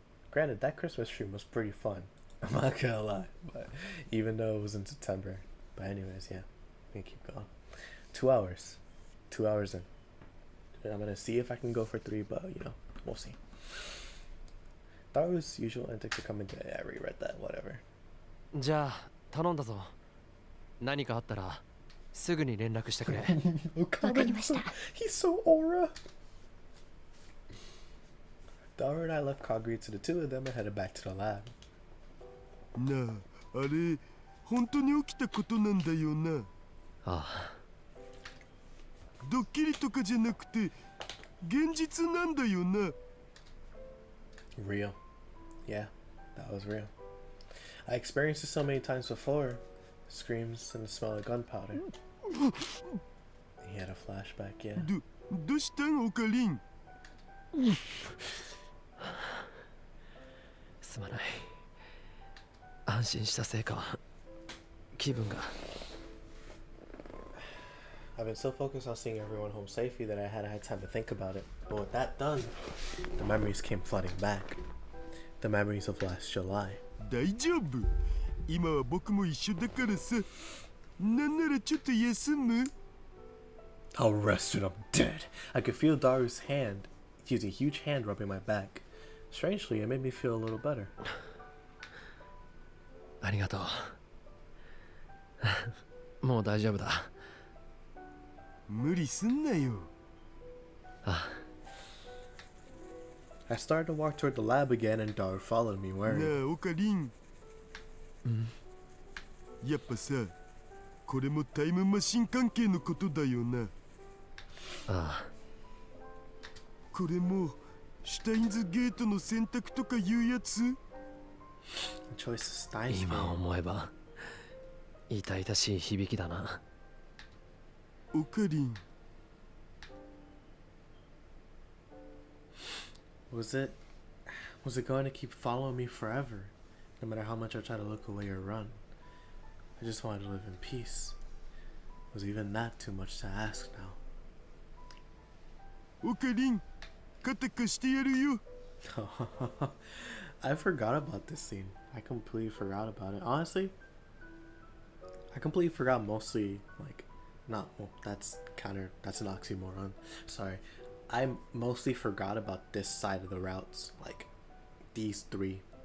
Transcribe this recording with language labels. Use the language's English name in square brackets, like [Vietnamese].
[English] Granted, that Christmas stream was pretty fun. I'm not gonna lie, but even though it was in September. But anyways, yeah, we can keep going. 2 hours. 2 hours in. And I'm gonna see if I can go for 3, but you know, we'll see. Thought it was usual antics to come into. I reread that, whatever. [Japanese] じゃあ頼んだぞ。何かあったらすぐに連絡してくれ。わかりました。 [English] He's so aura. Dara and I left Kagari to the 2 of them and headed back to the lab. [Japanese] なあ、あれ本当に起きたことなんだよな。ああ。ドッキリとかじゃなくて現実なんだよな。 [English] Real. Yeah, that was real. I experienced it so many times before. Screams and the smell of gunpowder. He had a flashback, yeah. [Japanese] どうしたんオカリン。すまない。安心したせいか気分が。 [English] I've been so focused on seeing everyone home safely that I hadn't had time to think about it. But with that done, the memories came flooding back. The memories of last July. [Japanese] 大丈夫。今は僕も一緒だからさ。なんならちょっと休む？ [English] I'll rest when I'm dead. I could feel Daru's hand. He used a huge hand rubbing my back. Strangely, it made me feel a little better. [Japanese] ありがとう。もう大丈夫だ。無理すんなよ。あ。 [English] I started to walk toward the lab again and Daru followed me な worried. [Japanese] あオカリン。やっぱさ、これもタイムマシン関係のことだよな。ああ。これもシュタインズゲートの選択とかいうやつ？ [English] The choice of Steins. [Japanese] 今思えば痛々しい響きだな。オカリン。 [English] Was it going to keep following me forever, no matter how much I try to look away or run? I just wanted to live in peace. Was even that too much to ask now? [Japanese] オカリン、肩貸してやるよ。 [English] I forgot about this scene. I completely forgot about it. Honestly, I completely forgot mostly, like, not, well, that's an oxymoron. Sorry. I mostly forgot about this side of the routes, like, these 3.